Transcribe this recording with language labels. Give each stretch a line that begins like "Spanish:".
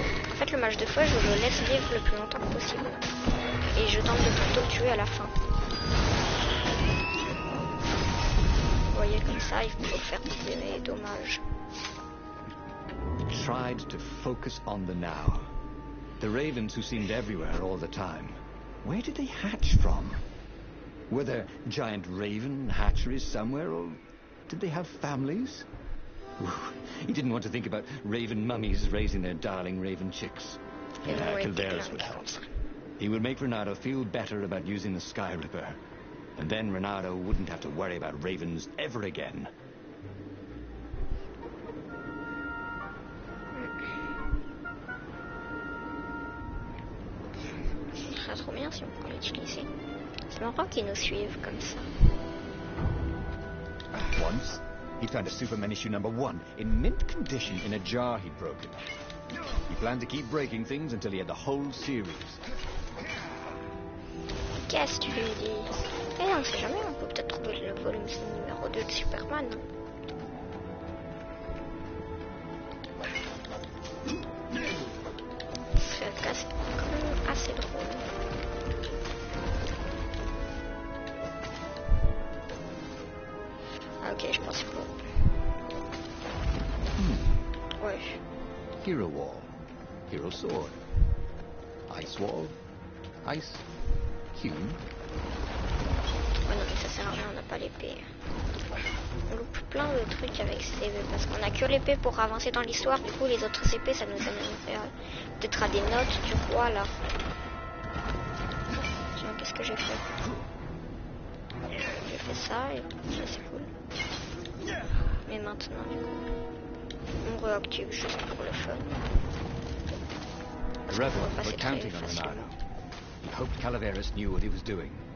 French: En fait, le match de fois, je le laisse vivre le plus longtemps possible. Et je tente de plutôt le tuer à la fin. Vous voyez, comme ça, il faut faire des dommages.
English: Tried to focus on the now. The ravens who seemed everywhere all the time. Where did they hatch from? Were there giant raven hatcheries somewhere, or did they have families? Ooh, he didn't want to think about raven mummies raising their darling raven chicks. Calveras would help. He would make Renado feel better about using the Sky Ripper. And then Renado wouldn't have to worry about ravens ever again.
French: Ce serait trop bien si on pouvait l'utiliser. C'est marrant qu'ils nous suivent comme ça.
English: Once, he found a Superman issue #1 in mint condition in a jar he'd broken. He planned to keep breaking things until he had the whole series.
French: Qu'est-ce que tu lui dis? Eh, on sait jamais, on peut peut-être trouver le volume numéro 2 de Superman. Ce cas, c'est quand même assez drôle. Ah, ok, je pense qu'il faut... Ouais.
English: Hero Wall. Hero Sword. Ice wall. Ice cube.
French: Ouais, non, mais ça sert à rien, on n'a pas l'épée. On loupe plein de trucs avec ces épées parce qu'on a que l'épée pour avancer dans l'histoire. Du coup, les autres épées, ça nous amène peut-être à des notes du roi là. Tiens, qu'est-ce que j'ai fait? J'ai fait ça et ça c'est cool. Mais maintenant, du coup, on réactive juste pour le fun.
English: The rebels were counting on Ronaldo. He hoped Calaveras knew what he was doing.